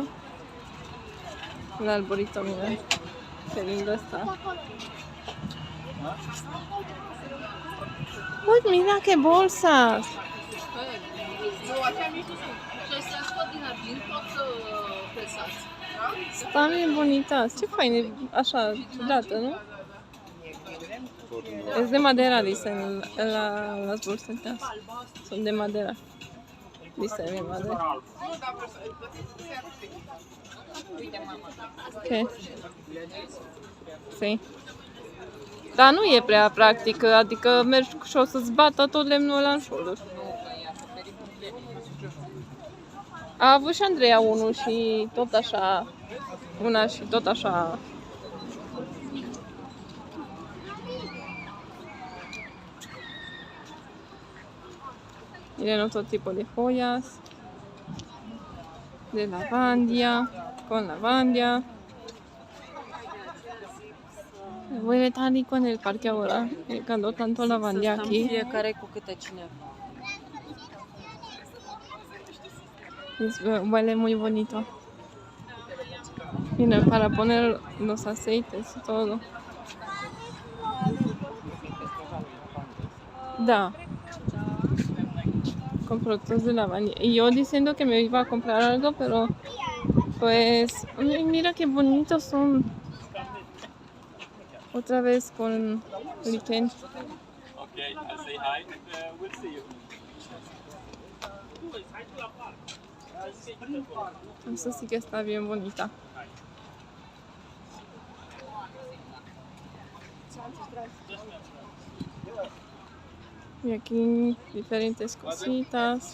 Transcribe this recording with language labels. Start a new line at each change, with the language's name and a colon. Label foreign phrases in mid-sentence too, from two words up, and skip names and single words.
Spanish: El arbolito, mira, qué lindo está. Uy, mira qué bolsas. Están bien bonitas.
Romanian: Ce faine, așa, ciudată, nu?
Spanish: Es de madera, dicen las bolsitas. Son de madera. Dice mi madre. ¿Qué? Sí.
Romanian: Dar nu e prea practică, adică mergi și o să-ți bată tot lemnul ăla în șolduri. A avut și Andreea unul și tot așa, una și tot așa.
Spanish: Miren otro tipo de joyas, de lavandia, con lavandia. Me huele tan rico en el parque ahora, cuando tanto lavandia aquí.
Romanian: Fiecare cu câte cineva.
Spanish: Huele muy bonito. Miren, para poner los aceites y todo.
Romanian: Da.
Spanish: Con productos de lavanda. Y yo diciendo que me iba a comprar algo, pero pues mira qué bonitos son. Otra vez con lichen.
English: Okay, I'll say hi and we'll see you.
Spanish: Esta sí que está bien bonita. Y aquí diferentes cositas.